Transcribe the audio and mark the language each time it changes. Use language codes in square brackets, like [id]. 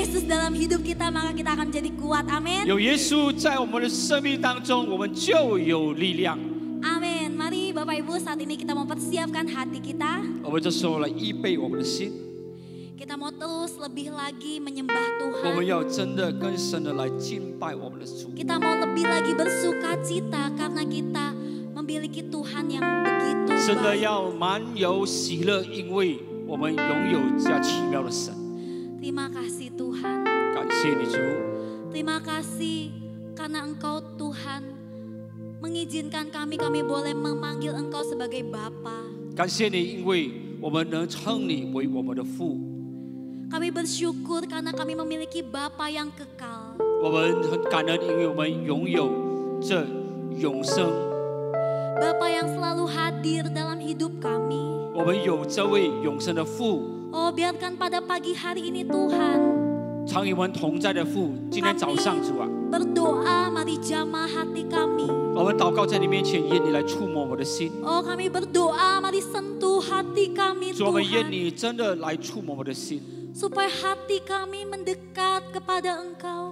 [id] dalam hidup kita maka kita akan menjadi kuat. Amin. [zh] 有耶稣在我们的生命当中，我们就有力量。 Amin. [id] Mari Bapak Ibu saat ini kita mempersiapkan hati kita. [zh] 我们这时候来预备我们的心。 [id] Kita mau terus lebih lagi menyembah Tuhan. [zh] 我们要真的更深的来敬拜我们的主。 [id] Kita mau lebih lagi bersuka cita karena kita memiliki Tuhan yang begitu [zh] 真的 [id] baik. [zh] 要满有喜乐，因为我们拥有这奇妙的神。 [id] Terima kasih Tuhan. [zh] 感谢你主。 [id] Terima kasih karena Engkau Tuhan mengizinkan kami boleh memanggil Engkau sebagai Bapa. [zh] 感谢你，因为我们能称你为我们的父。 [id] Kami bersyukur karena kami memiliki Bapa yang kekal. [zh] 我们很感恩，因为我们拥有这永生。 [id] Bapa yang selalu hadir dalam hidup kami. [zh] 我们有这位永生的父， [id] Oh, biarkan pada pagi hari ini Tuhan, [zh] 常与我们同在的父，今天早上主啊， [id] berdoa mari jamah hati kami. [zh] 我们祷告在你面前，愿你来触摸我的心。 [id] Oh, kami berdoa mari sentuh hati kami [zh] 主，我们愿 [id] Tuhan. [zh] 你真的来触摸我的心， [id] Supaya hati kami mendekat kepada Engkau.